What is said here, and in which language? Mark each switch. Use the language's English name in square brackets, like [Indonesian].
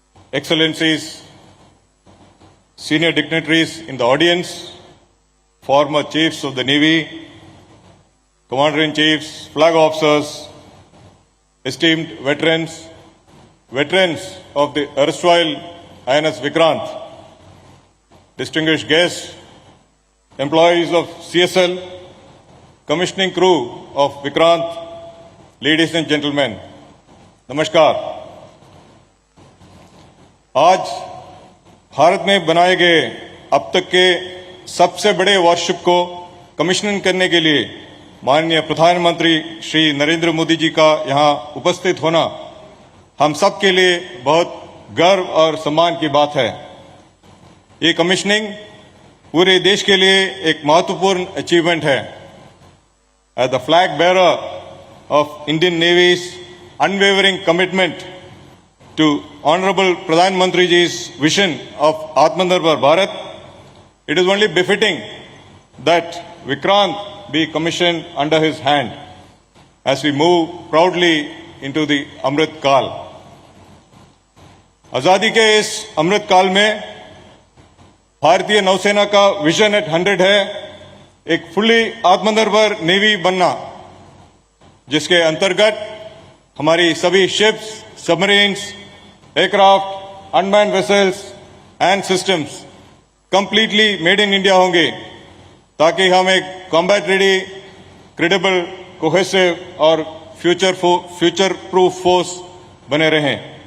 [English] Excellencies, senior dignitaries in the audience, former chiefs of the Navy, Commander-in-Chiefs, flag officers, esteemed veterans, veterans of the erstwhile INS Vikrant, distinguished guests, employees of CSL, commissioning crew of Vikrant, ladies and gentlemen, नमस्कार। [Hindi] आज भारत में बनाए गए अब तक के सबसे बड़े वॉरशिप को कमिश्निंग करने के लिए माननीय प्रधानमंत्री श्री नरेंद्र मोदी जी का यहाँ उपस्थित होना हम सब के लिए बहुत गर्व और सम्मान की बात है। ये कमिश्निंग पूरे देश के लिए एक महत्वपूर्ण अचीवमेंट है। [English] as the flag bearer of Indian Navy's unwavering commitment to honourable [Hindi] प्रधानमंत्री जी's [English] vision of Atmanirbhar Bharat, it is only befitting that Vikrant be commissioned under his hand as we move proudly into the Amrit Kaal. [Hindi] आजादी के इस अमृत काल में भारतीय नौसेना का vision eight 100 है एक फुली आत्मनिर्भर नेवी बनना, जिसके अंतर्गत हमारी सभी ships, submarines, aircraft, [English] unmanned vessels and systems completely made in India [Hindi] होंगे, ताकि हम एक कॉम्बैट रेडी, क्रेडिबल, कोहेसिव और फ्यूचर प्रूफ फोर्स बने रहें।